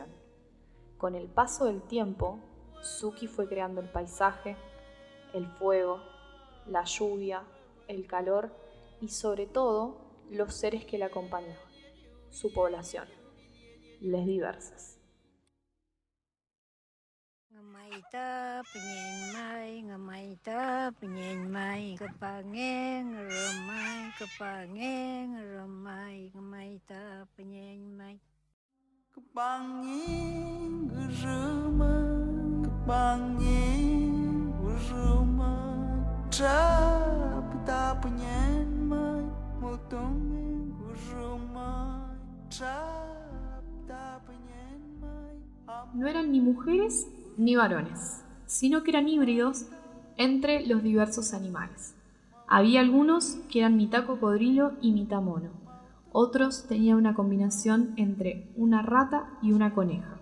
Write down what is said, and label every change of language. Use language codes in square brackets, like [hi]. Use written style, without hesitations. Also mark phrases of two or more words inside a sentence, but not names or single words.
[es] Con el paso del tiempo, Suki fue creando el paisaje, el fuego, la lluvia, el calor y sobre todo los seres que la acompañaban, su población, les diversas. Ngamaita penyen ngamaita penyen kepangen remai ngamaita penyen kepangen remai trapta penyen motong remai trapta penyen. No eran ni mujeres ni varones, sino que eran híbridos entre los diversos animales. Había algunos que eran mitad cocodrilo y mitad mono. Otros tenían una combinación entre una rata y una coneja.